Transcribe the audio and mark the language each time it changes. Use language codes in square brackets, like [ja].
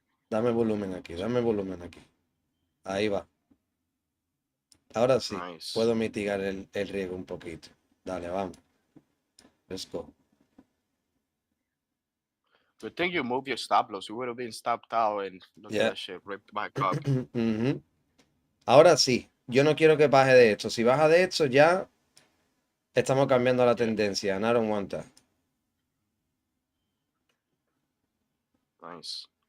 [es] dame volumen aquí, dame volumen aquí. Ahí va. Ahora sí, [en] Nice. [es] puedo mitigar el riesgo un poquito. Dale, vamos. [en] Let's go. Good thing you moved your stop loss. You would have been stopped out and look at [es] Ya. [en] that shit ripped back up. Ujú. [es] Ahora sí, yo no quiero que baje de esto. Si baja de esto, ya estamos cambiando la [en] Yeah, tendencia. And I don't want that. nice.